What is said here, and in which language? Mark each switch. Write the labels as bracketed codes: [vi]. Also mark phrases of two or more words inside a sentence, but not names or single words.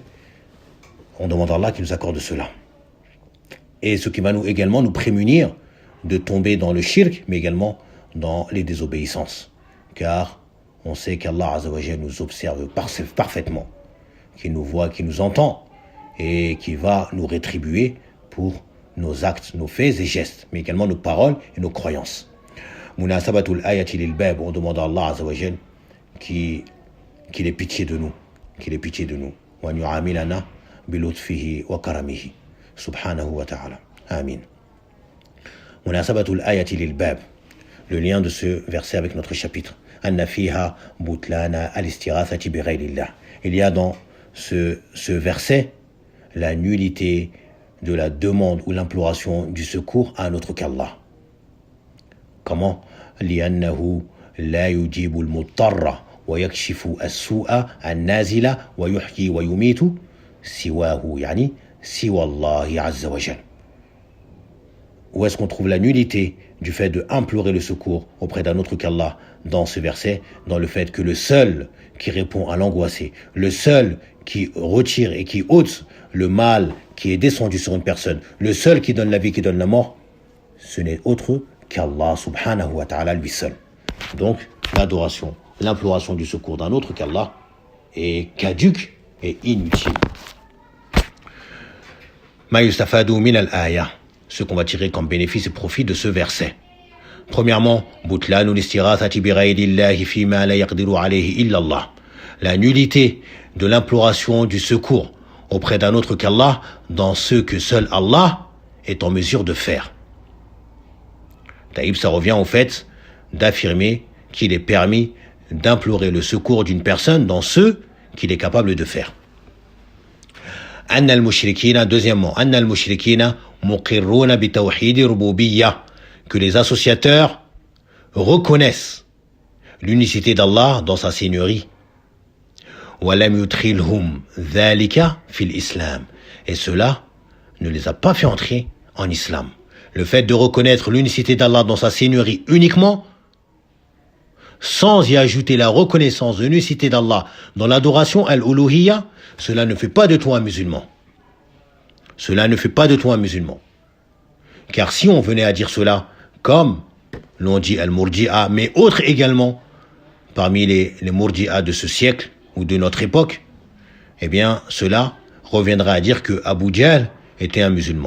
[fr] On demande à Allah qui nous accorde cela. Et ce qui va également nous prémunir de tomber dans le shirk, mais également dans les désobéissances. Car on sait qu' [ar] الله عز وجل [fr] nous observe parfaitement, qu'il nous voit, qu'il nous entend, et qui va nous rétribuer pour nos actes, nos faits et gestes, mais également nos paroles et nos croyances. [ar] مناسبة الآية للباب, [fr] on demande à [ar] الله عز وجل [fr] qu'il ait pitié de nous, qu'il ait pitié de nous. [ar] ويعاملنا بلطفه وكرمه سبحانه وتعالى. آمين. مناسبة الآية للباب, [fr] le lien de ce verset avec notre chapitre. [ar] أن فيها بطلان الاستغاثة بغير الله. [fr] Il y a dans ce verset la nullité de la demande ou l'imploration du secours à un autre qu'Allah. Comment? [ar] لأنه لا يجيب المضطر ويكشف السوء النازل ويحيي ويميت سواه يعني سوى الله عز وجل. [fr] Où est-ce qu'on trouve la nullité du fait de implorer le secours auprès d'un autre qu'Allah dans ce verset? Dans le fait que le seul qui répond à l'angoissé, le seul qui retire et qui ôte le mal qui est descendu sur une personne, le seul qui donne la vie, qui donne la mort, ce n'est autre qu'Allah [ar] سبحانه وتعالى [fr] lui seul. Donc l'adoration, l'imploration du secours d'un autre qu'Allah est caduque et inutile. [ar] ما يستفاد من الآية, [fr] ce qu'on va tirer comme bénéfice et profit de ce verset. Premièrement, [ar] بطلان الاستغاثة بغير الله فيما لا يقدر عليه إلا الله. [fr] La nullité de l'imploration du secours auprès d'un autre qu'Allah dans ce que seul Allah est en mesure de faire. Taïb, ça revient au fait d'affirmer qu'il est permis d'implorer le secours d'une personne dans ce qu'il est capable de faire. [ar] أن المشركين, [fr] deuxièmement, [ar] أن المشركين مقرون بتوحيد الربوبية, [fr] que les associateurs reconnaissent l'unicité d'Allah dans sa seigneurie. [ar] ولم يدخلهم ذلك في الإسلام, [fr] et cela ne les a pas fait entrer en islam. Le fait de reconnaître l'unicité d'Allah dans sa seigneurie uniquement, sans y ajouter la reconnaissance de l'unicité d'Allah dans l'adoration al-uluhiyya, cela ne fait pas de toi un musulman. Cela ne fait pas de toi un musulman. Car si on venait à dire cela, comme l'ont dit al-murji'a, mais autres également, parmi les murji'a de ce siècle ou de notre époque, eh bien, cela reviendra à dire que Abu Jahl était un musulman.